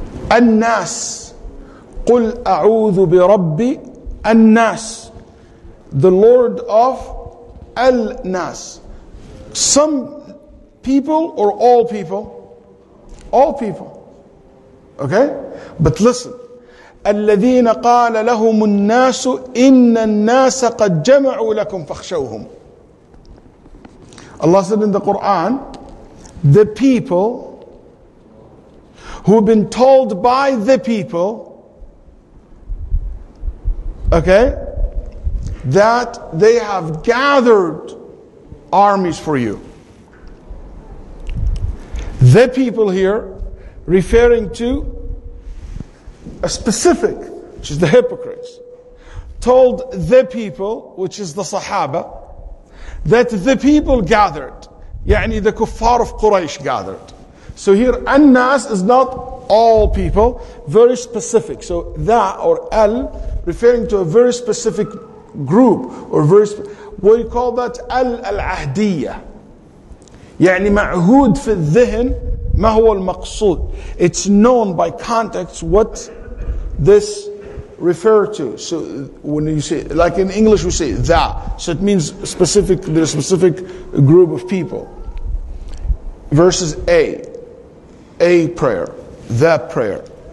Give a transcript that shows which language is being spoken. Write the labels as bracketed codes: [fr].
[en] An-nas, [ar] قُلْ أَعُوذُ بِرَبِّ النَّاسِ, [en] the Lord of al-nas. Some people or all people? All people. Okay? But listen. [ar] الذين قال لهم الناس إن الناس قد جمعوا لكم فاخشوهم. [en] Allah said in the Quran, the people who've been told by the people, okay, that they have gathered armies for you. The people here referring to a specific, which is the hypocrites, told the people, which is the Sahaba, that the people gathered. Yani the kuffar of Quraysh gathered. So here, an-nas is not all people, very specific. So that or al, referring to a very specific group, or we call that al-ahdiyah. [ar] يعني معهود في الذهن ما هو المقصود. [en] It's known by context what this refer to. So when you say, like in English we say that, so it means specific, there's a specific group of people. Versus a prayer, the prayer.